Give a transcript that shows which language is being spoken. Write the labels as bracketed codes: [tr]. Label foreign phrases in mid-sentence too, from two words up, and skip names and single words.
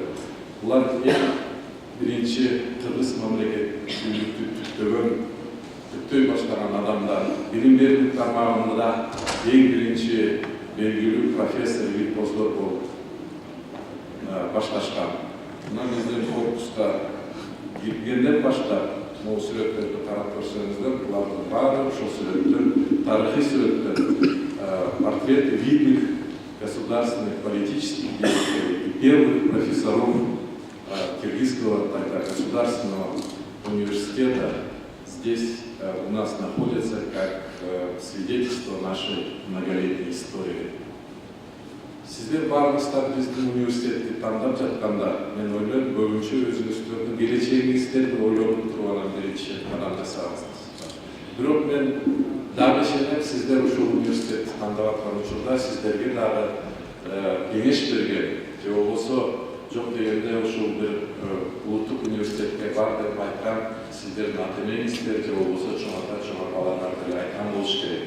[ky] Булар эң биринчи кыргыз мамлекеттүүлүктү түптөй баштаган адамдар, билим берүү тармагында эң биринчи белгилүү профессор, виртуоздор болуп башташкан. Мына биздин корпуска киргенден баштап, могу сүрөттөрдү карап көрсөңүздөр, булардын баары ошол сүрөттөр, тарыхый сүрөттөр, [ru] портреты видных государственных политических деятелей и первых профессоров Киргизского тогда государственного университета здесь у нас находятся как свидетельство нашей многолетней истории. [ky] Сиздер баарыңыздар биздин университетти тандап жатканда, мен ойлойм, көбүнчө өзүңүздөрдүн келечегиңиздерди ойлонуп турган биринчи кадам жасагансыздар. Бирок мен дагы ишенем, сиздер ушул университетти тандап аткан учурда сиздерге дагы кеңеш берген, же болбосо жок дегенде ушул бир улуттук университетке бар деп айткан сиздердин ата-энеңиздер, же болбосо чоң ата, чоң апаларыңар деле айткан болуш керек.